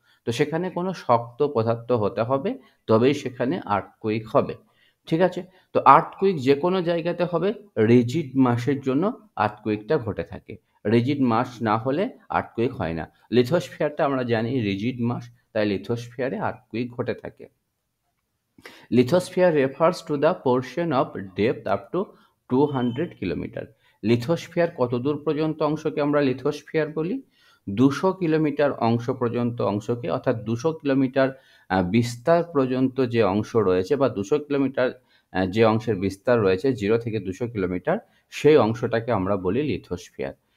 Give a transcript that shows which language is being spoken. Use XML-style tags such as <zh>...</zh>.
<bn>তো সেখানে কোনো শক্ত পদার্থ হতে হবে, তবেই সেখানে আর্থকুইক হবে। ঠিক আছে, তো আর্থকুইক যে কোনো জায়গাতে হবে, রিজিড মাসের জন্য আর্থকুইকটা ঘটে থাকে। রিজিড মাস না হলে আর্থকুইক হয় না। লিথোস্ফিয়ারটা আমরা জানি রিজিড মাস, তাই লিথোস্ফিয়ারে আর্থকুইক ঘটে থাকে।</bn> <en>Lithosphere refers to the portion of depth up to 200 kilometre.</en> <bn>Lithosphere কত দূর পর্যন্ত অংশকে আমরা লিথোস্ফিয়ার বলি, 200 কিলোমিটার অংশ পর্যন্ত অংশকে, অর্থাৎ 200 কিলোমিটার বিস্তার পর্যন্ত যে অংশ রয়েছে, বা 200 কিলোমিটার যে অংশের বিস্তার রয়েছে 0 থেকে 200 কিলোমিটার, সেই অংশটাকে আমরা বলি লিথোস্ফিয়ার।</bn>